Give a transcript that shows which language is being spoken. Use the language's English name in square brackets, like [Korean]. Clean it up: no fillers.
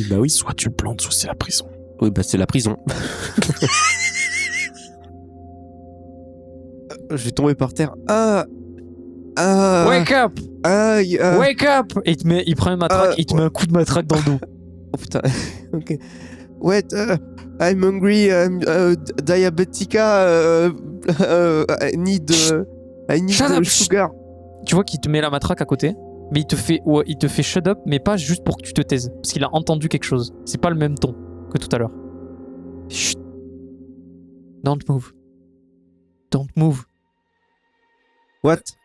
[French] Soit tu le plantes, soit c'est la prison. Oui, bah c'est la prison. Je vais tomber par terre. [English] Wake up! Wake up! [French] Et il prend une matraque, il te met un coup de matraque dans le dos. Oh putain. Ok. [English] Wait, I'm hungry, diabetica, I need Shut up. sugar. [French] Tu vois qu'il te met la matraque à côté, mais il te fait [English] shut up, [French] mais pas juste pour que tu te taises, parce qu'il a entendu quelque chose. C'est pas le même ton que tout à l'heure. [English] Chut. Don't move. Don't move. What?